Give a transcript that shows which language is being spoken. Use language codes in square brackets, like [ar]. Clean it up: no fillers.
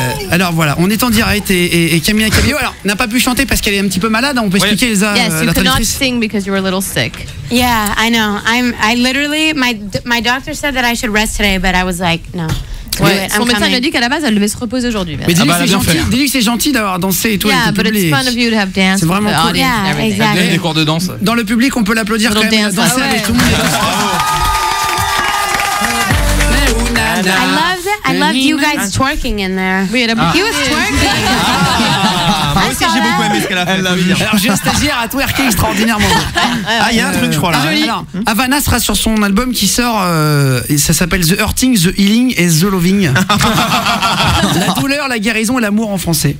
[fr] Alors voilà, on est en direct et Camila Cabello n'a pas pu chanter parce qu'elle est un petit peu malade. On peut expliquer Elsa, [en] yes, you [fr] la [en] could not [fr] traductrice. [en] sing because you were a little sick. Yeah, I know. I literally, my doctor said that I should rest today, but I was like, no. [fr] Ouais, son médecin lui a dit qu'à la base elle devait se reposer aujourd'hui. Mais dis-lui que c'est gentil d'avoir dansé et tout. [en] Yeah, but it's fun of you to have danced. [fr] C'est vraiment cool. [en] Yeah, exactly. [fr] Des cours de danse. Dans le public, on peut l'applaudir quand même. Danser avec tout le monde. [en] I loved you guys twerking in there. He was twerking. [fr] Moi aussi j'ai beaucoup aimé ce qu'elle a fait. Alors j'ai un stagiaire à twerker extraordinairement. Ah il y a un truc je crois là. Alors Havana sera sur son album qui sort, et ça s'appelle The Hurting, The Healing et The Loving. La douleur, la guérison et l'amour en français.